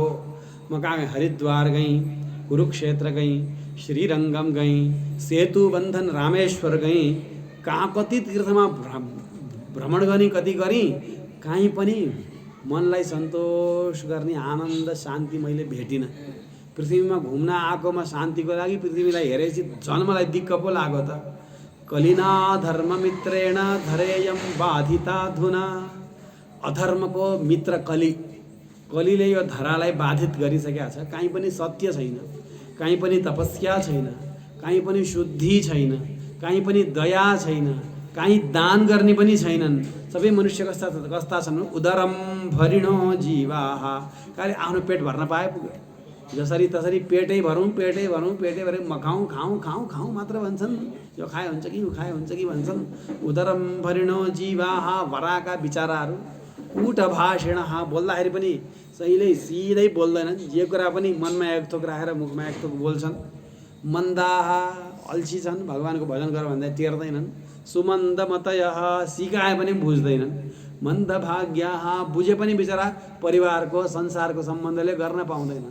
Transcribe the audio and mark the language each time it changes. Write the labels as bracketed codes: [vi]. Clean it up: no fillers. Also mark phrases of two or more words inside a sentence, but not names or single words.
[ne] म कहाँ गएँ, हरिद्वार गएँ, कुरुक्षेत्र गएँ, श्रीरङ्गम गएँ, सेतु बन्धन रामेश्वर गएँ। कहाँ कति तीर्थमा भ्रमण गरेँ, कति गरेँ, कहीँ पनि मनलाई सन्तोष गर्ने आनन्द शान्ति मैले भेटिनँ। पृथ्वीमा घुम्न आएकोमा शान्तिको लागि पृथ्वीलाई हेरेपछि झन् मलाई दिक्क पो लाग्यो त। [sa] कलिना धर्ममित्रेण धरेयम बाधिता धुना। [ne] अधर्मको मित्र कली, कलीले यो धरालाई बाधित गरिसकेको छ। कहीँ पनि सत्य छैन, कहीँ पनि तपस्या छैन, कहीँ पनि शुद्धि छैन, कहीँ पनि दया छैन, कहीँ दान गर्ने पनि छैनन्। सबै मनुष्य कस्ता छन्, [sa] उदरम भरिणो जीवाः। [ne] कहिले आफ्नो पेट भर्न पाए पुग्यो। जसरी तसरी पेटै भरौँ, पेटै भरौँ, पेटै भरे खाउँ खाउँ खाउँ खाउँ मात्र भन्छन्। यो खाए हुन्छ कि यो खाए हुन्छ कि भन्छन्। [sa] उदरम भरिणो जीवाः। [ne] भराका बिचाराहरू उठ भाषिणः, बोल्दाखेरि पनि सहीले सिधै बोल्दैनन्। जे कुरा पनि मनमा एक थोक राखेर मुखमा एक थोक बोल्छन्। मन्दाः, अल्छी छन्, भगवानको भजन गर भन्दा टेर्दैनन्। सुमन्दमतयः, सिकाए पनि बुझ्दैनन्। मन्दभाग्याः, बुझे पनि बिचरा परिवारको संसारको सम्बन्धले गर्न पाउँदैनन्।